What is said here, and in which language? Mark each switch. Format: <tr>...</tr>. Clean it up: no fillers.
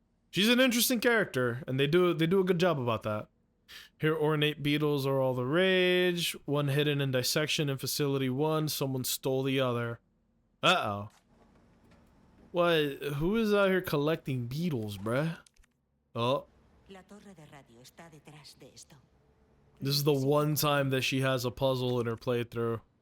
<en>She's an interesting character, and they do a good job about that. Here, ornate beetles are all the rage. One hidden in dissection in Facility 1. Someone stole the other. Uh-oh. What? Who is out here collecting beetles, bruh? Oh.</en> <es>La torre de radio está detrás de esto.</es> <en>This is the one time that she has a puzzle in her playthrough.</en>